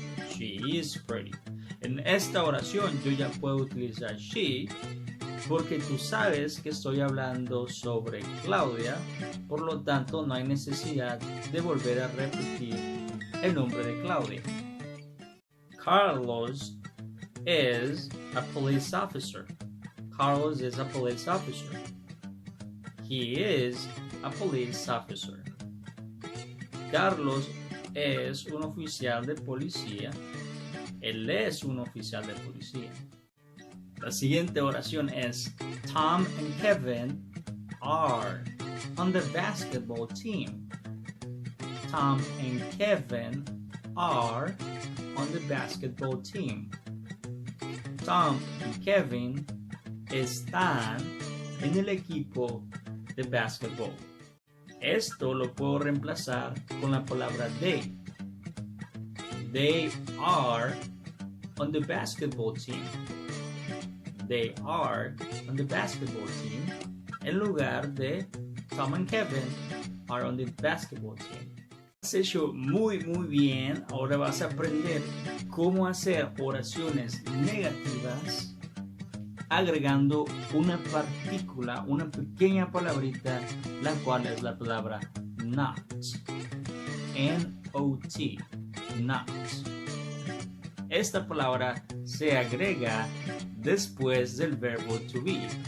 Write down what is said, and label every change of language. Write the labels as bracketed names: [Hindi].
[English] She is pretty. [Spanish] En esta oración yo ya puedo utilizar she porque tú sabes que estoy hablando sobre Claudia, por lo tanto no hay necesidad de volver a repetir el nombre de Claudia. [English] Carlos is a police officer. Carlos is a police officer. He is a police officer. [Spanish] Carlos es un oficial de policía. Él es un oficial de policía. La siguiente oración es [English] Tom and Kevin are on the basketball team. Tom and Kevin are on the basketball team. [Spanish] Tom y Kevin están en el equipo de basketball. Esto lo puedo reemplazar con la palabra they. [English] They are on the basketball team. They are on the basketball team. [Spanish] En lugar de [English] Tom and Kevin are on the basketball team. [Spanish] Has hecho muy bien. Ahora vas a aprender cómo hacer oraciones negativas agregando una partícula, una pequeña palabrita, la cual es la palabra not. N-O-T. Not. Esta palabra se agrega después del verbo to be.